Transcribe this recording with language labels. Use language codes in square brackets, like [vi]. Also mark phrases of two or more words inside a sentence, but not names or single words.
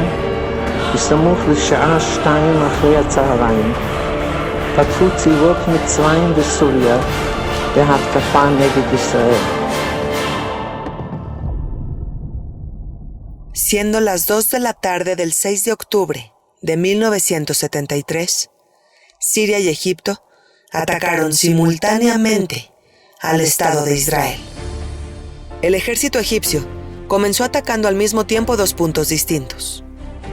[he] בסמוך לשעה 2 אחרי הצהריים, פתחו צבאות מצרים וסוריה בהתקפה נגד ישראל. [es] Siendo las 2 de la tarde del 6 de octubre de 1973, Siria y Egipto atacaron simultáneamente al Estado de Israel. El ejército egipcio comenzó atacando al mismo tiempo 2 puntos distintos.